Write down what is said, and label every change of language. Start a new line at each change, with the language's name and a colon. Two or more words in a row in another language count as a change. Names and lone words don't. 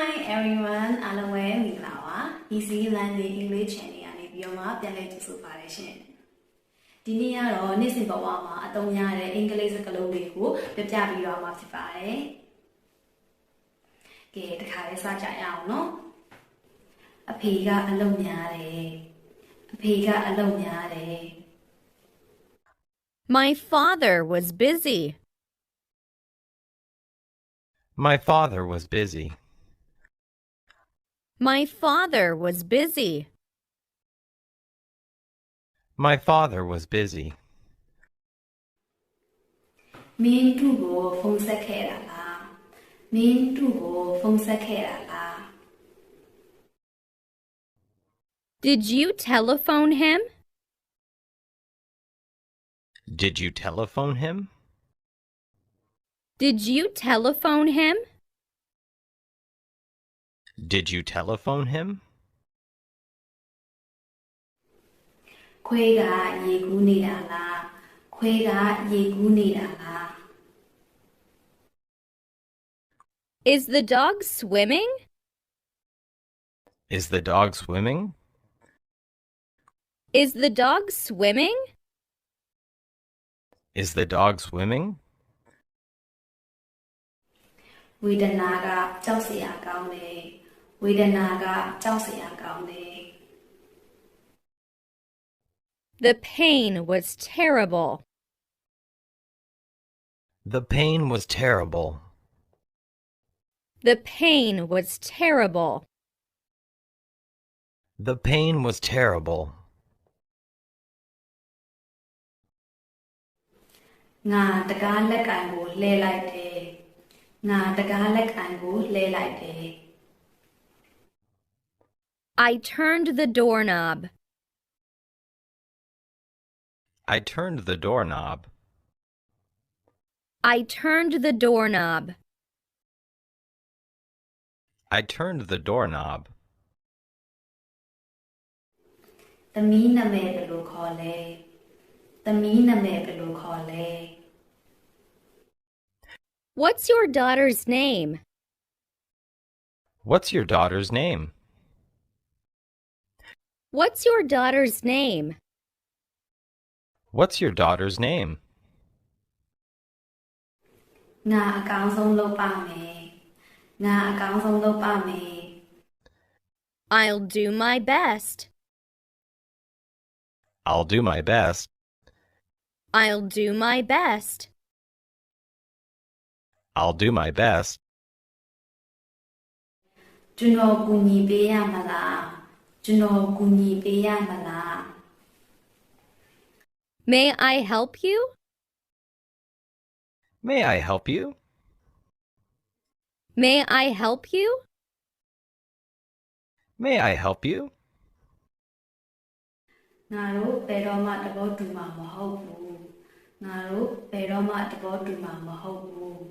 Burmese: everyone အားလုံးပဲမင်္ဂလာပါ Easy Learning English Channel ကနေပြီးတော့မှပြန်လည်ကြိုဆိုပါရရှင်ဒီနေ့ကတော့နေ့စဉ်ဘဝမှာအသုံးရတဲ့အင်္ဂလိပ်စကားလုံးတွေကိုပြပြပြီးတော့မှာဖြစ်ပါတယ်ကဲတခါလေးစကြရအောင်နော်အဖေကအလုပ်များတယ်အဖေကအလုပ်များတယ်
English: My father was busy. My father was busy. My father was busy. My father was busy.
Burmese: မင်းတို့ကိုဖုန်းဆက်ခဲ့တာလားမင်းတို့ကိုဖုန်းဆက်ခဲ့တာလား
English: Did you telephone him? Did you telephone him? Did you telephone him? Did you telephone him?
Burmese: ခွေးကရေကူးနေတာလားခွေးကရေကူးနေတာလား
English: Is the dog swimming? Is the dog swimming? Is the dog swimming? Is the dog swimming?
Burmese: ဝေဒနာကကြောက်စရာကောင်းတယ်ဝေဒနာကကြောက်စရာကောင်းတယ်
English: The pain was terrible. The pain was terrible. The pain was terrible. The pain was terrible.
Burmese: ငါတကားလက်ကင်ကိုလှဲလိုက်တယ်ငါတကားလက်ကင်ကိုလှဲလိုက်တယ်
English: I turned the doorknob. I turned the doorknob. I turned the doorknob. I turned the doorknob.
Burmese: သမီးနာမည်ဘယ်လိုခေါ်လဲသမီးနာမည်ဘယ်လိုခေါ်လဲ
English: What's your daughter's name? What's your daughter's name? What's your daughter's name? What's your daughter's name?
Burmese: ငါအကောင်းဆုံးလုပ်ပါမယ်ငါအကောင်းဆုံးလုပ်ပါမယ်
English: I'll do my best. I'll do my best. I'll do my best. I'll do my best.
Burmese: ကျွန်တော်ကူညီပေးရမလားကျွန်တော်ကူညီပေးရမလား
English: May I help you? May I help you? May I help you? May I help you?
Burmese: ငါတို့ဘယ်တော့မှတဘောတူမှာမဟုတ်ဘူးငါတို့ဘယ်တော့မှတဘောတူမှာမဟုတ်ဘူး